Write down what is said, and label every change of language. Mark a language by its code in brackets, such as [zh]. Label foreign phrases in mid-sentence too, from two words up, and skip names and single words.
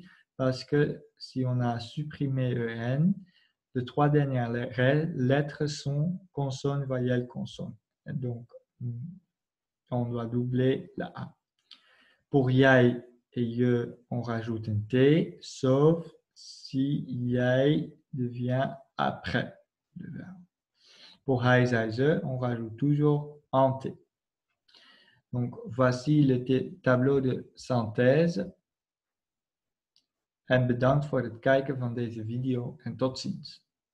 [fr] Parce que si on a supprimé EN, les 3 dernières lettres sont consonne, voyelle, consonne. Donc, on doit doubler le A. Pour yai et ye, on rajoute un T, sauf si yai devient après le verbe. Pour [nl] hij, zij, ze, [fr] on rajoute toujours un T. Donc, voici le tableau de synthèse. [nl] En bedankt voor het kijken van deze video en tot ziens.